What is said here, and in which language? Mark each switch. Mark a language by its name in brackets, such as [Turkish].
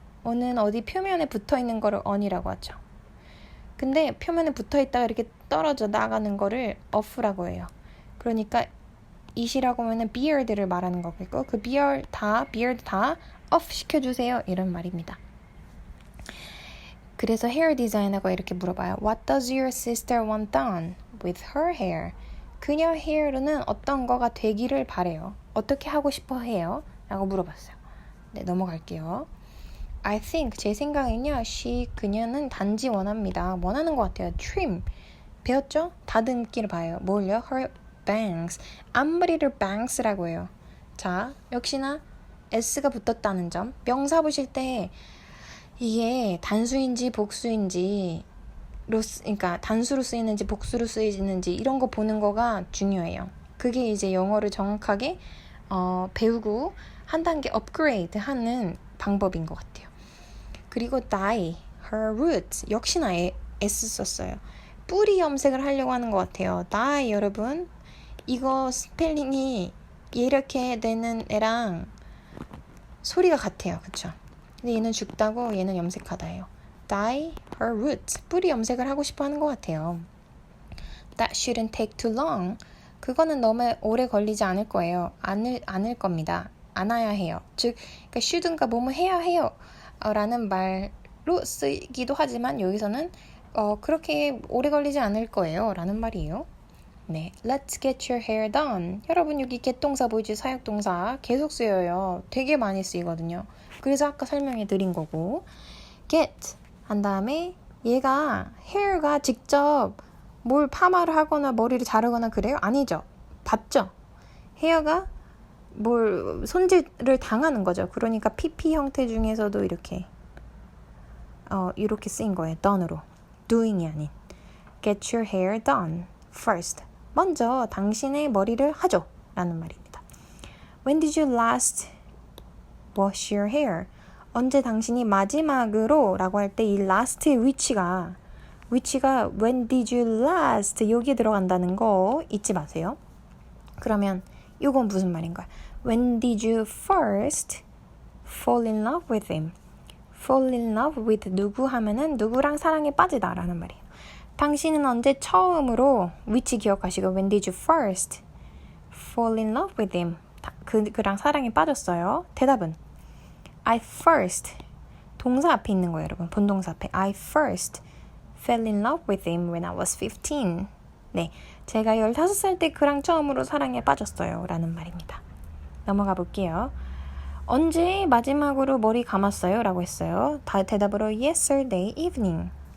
[Korean] on은 어디 표면에 붙어 있는 거를 on이라고 하죠. 근데 표면에 붙어 있다가 이렇게 떨어져 나가는 거를 off라고 해요. 그러니까 it이라고 하면은 beard를 말하는 거겠고 그 beard 다 off 시켜주세요 이런 말입니다. 그래서 헤어 디자이너가 이렇게 물어봐요. [English] What does your sister want done with her hair? [Korean] 그녀 헤어로는 어떤 거가 되기를 바래요. 어떻게 하고 싶어 해요? 라고 물어봤어요. 네, 넘어갈게요. [English] I think, [Korean] 제 생각엔요. 그녀는 단지 원합니다. 원하는 것 같아요. trim. 배웠죠? 다듬기를 봐요. 뭘요? [English] her bangs. [Korean] 앞머리를 bangs라고 해요. 자, 역시나 s가 붙었다는 점. 명사 보실 때 이게 단수인지 복수인지 그러니까 단수로 쓰이는지 복수로 쓰이는지 이런 거 보는 거가 중요해요. 그게 이제 영어를 정확하게 배우고 한 단계 업그레이드 하는 방법인 것 같아요. 그리고 [English] dye, her roots [Korean] 역시나 S 썼어요. 뿌리 염색을 하려고 하는 것 같아요. dye 여러분 이거 스펠링이 이렇게 되는 애랑 소리가 같아요. 그쵸? 근데 얘는 죽다고 얘는 염색하다예요. [English] dye her roots. [Korean] 뿌리 염색을 하고 싶어 하는 것 같아요. [English] That shouldn't take too long. [Korean] 그거는 너무 오래 걸리지 않을 거예요. 않을 겁니다. 않아야 해요. 즉, 그러니까 shouldn'가 뭐뭐 해야 해요. 라는 말로 쓰기도 하지만 여기서는 그렇게 오래 걸리지 않을 거예요. 라는 말이에요. [English] 네, let's get your hair done. [Korean] 여러분 여기 get 동사 보이죠? 사역동사 계속 쓰여요. 되게 많이 쓰이거든요. 그래서 아까 설명해 드린 거고 get 한 다음에 얘가 hair가 직접 뭘 파마를 하거나 머리를 자르거나 그래요? 아니죠. 봤죠? hair가 뭘 손질을 당하는 거죠. 그러니까 PP 형태 중에서도 이렇게 쓰인 거예요. done으로. doing이 아닌. [English] get your hair done first. [Korean] 먼저 당신의 머리를 하죠. 라는 말입니다. [English] When did you last wash your hair? [Korean] 언제 당신이 마지막으로 라고 할 때 이 last의 위치가 when did you last 여기에 들어간다는 거 잊지 마세요. 그러면 이건 무슨 말인가요? [English] When did you first fall in love with him? [Korean] fall in love with 누구 하면은 누구랑 사랑에 빠지다 라는 말이에요. 당신은 언제 처음으로 위치 기억하시고 [English] when did you first fall in love with him? [Korean] 그랑 사랑에 빠졌어요. 대답은 I first 동사 앞에 있는 거예요, 여러분. 본동사 앞에 [English] I first fell in love with him when I was 15. [Korean] 네, 제가 15살 때 그랑 처음으로 사랑에 빠졌어요. 라는 말입니다. 넘어가 볼게요. 언제 마지막으로 머리 감았어요? 라고 했어요. [English] 대답으로 yesterday evening.